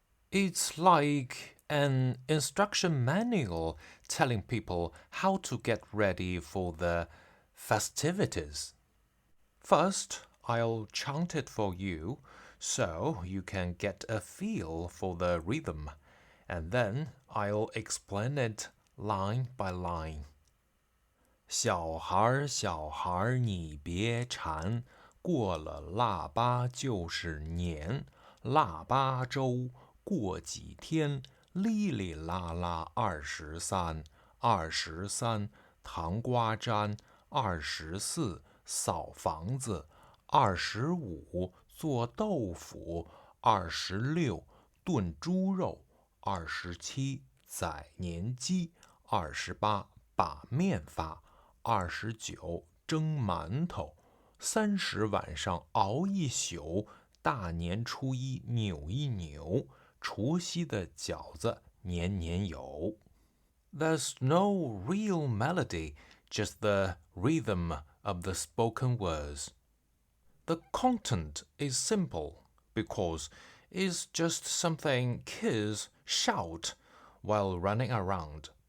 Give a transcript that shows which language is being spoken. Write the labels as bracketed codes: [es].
[en] It's like an instruction manual telling people how to get ready for the festivities. First, I'll chant it for you so you can get a feel for the rhythm, and then I'll explain it line by line. [zh] 小孩儿，小孩儿，你别馋，过了腊八就是年，腊八粥过几天，哩哩啦啦23，23糖瓜粘，24扫房子，25做豆腐，26炖猪肉，27宰年鸡，28把面发。 29蒸馒头，30晚上熬一宿，大年初一扭一扭，除夕的饺子年年有。 [en] There's no real melody, just the rhythm of the spoken words. The content is simple because it's just something kids shout while running around.